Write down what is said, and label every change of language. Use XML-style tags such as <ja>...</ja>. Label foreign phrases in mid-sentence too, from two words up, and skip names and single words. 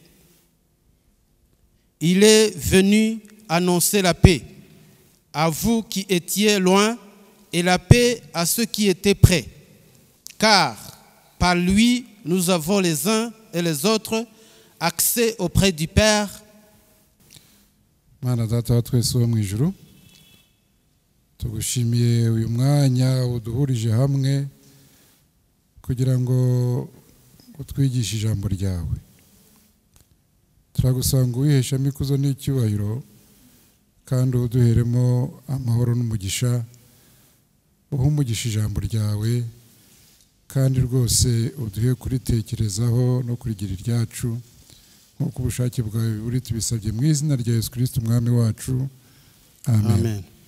<fr>Il est venu annoncer la paix à vous qui étiez loin et la paix à ceux qui étaient près. Car par lui, nous avons les uns et les autres accès auprès du Père.</fr> <rw>Mana data wa twese wo mu ijuru, tugushimiye uyu mwanya uduhurije hamwe kugira ngo utwigishe ijambo ryawe. Turagusanga wiheshamo ikuzo n'icyubahiro, kandi uduheremo amahoro n'umugisha, umugisha ijambo ryawe, kandi rwose uduhe kuritekerezaho no kurigira iryacu nk'uko ubushake bwawe buri, tubisabye mu izina rya Yesu Kristo umwami wacu, amen, amen.</rw>